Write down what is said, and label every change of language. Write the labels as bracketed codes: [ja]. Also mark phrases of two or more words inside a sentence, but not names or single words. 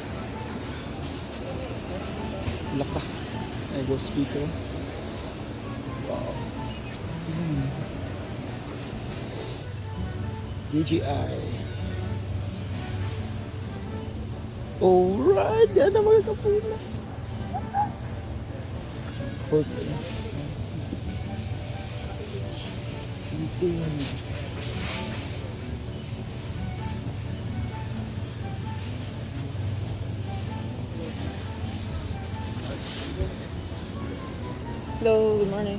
[en] Lock pa. Ay go speaker. Wow. DJI. [ceb] Alright, yan na mga kabunan. [en] Okay. Hello, good morning.